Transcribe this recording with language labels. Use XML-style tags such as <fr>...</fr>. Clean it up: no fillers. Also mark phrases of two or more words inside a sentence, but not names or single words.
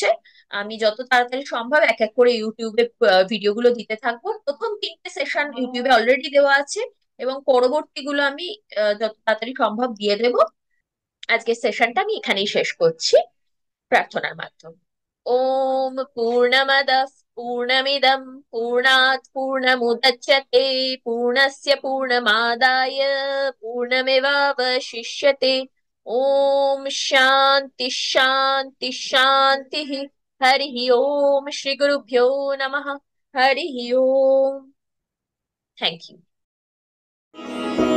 <bn>আমি যত তাড়াতাড়ি সম্ভব এক এক করে ইউটিউবে ভিডিওগুলো দিতে থাকবো। প্রথম 3টে সেশন ইউটিউবে অলরেডি দেওয়া আছে, এবং পরবর্তীগুলো আমি যত তাড়াতাড়ি সম্ভব দিয়ে দেবো। আজকের সেশনটা আমি এখানেই শেষ করছি প্রার্থনার মাধ্যমে।</bn> <sa>ওম পূর্ণমদঃ পূর্ণমিদং পূর্ণাৎ পূর্ণমুদচ্যতে পূর্ণস্য পূর্ণমাদায় পূর্ণমেবাবশিষ্যতে। ওম শান্তি শান্তি শান্তি। হরি ওম শ্রী গুরুভ্যো নমঃ। হরি ওম।</sa> <en>thank you.</en>